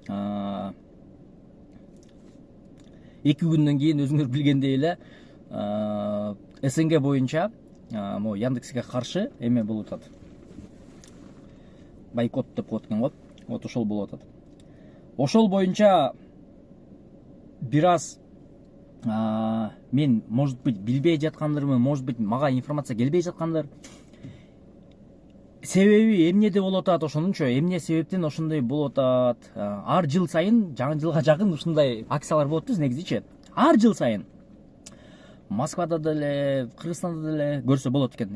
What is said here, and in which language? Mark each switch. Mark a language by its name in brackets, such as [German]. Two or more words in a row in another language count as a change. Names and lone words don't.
[Kyrgyz] 2 күндөн кийин өзүңөр билгендей эле СНГ боюнча могу Яндекске каршы эме болуп атат. Бойкот деп коет экен го. Вот ошол болуп атат. Ошол боюнча бир аз мен, [Russian] может быть, [Kyrgyz] билбей жаткандырмын, [Russian] может быть, [Kyrgyz] мага информация келбей жаткандыр. Себеби эмнеде болуп атат ошонунчу, эмне себептен ошондой болуп атат. Ар жыл сайын, жаңы жылга жакын ушундай акциялар болот да негизичи. Ар жыл сайын. Москвада деле, Кыргызстанда деле көрсө болот экен.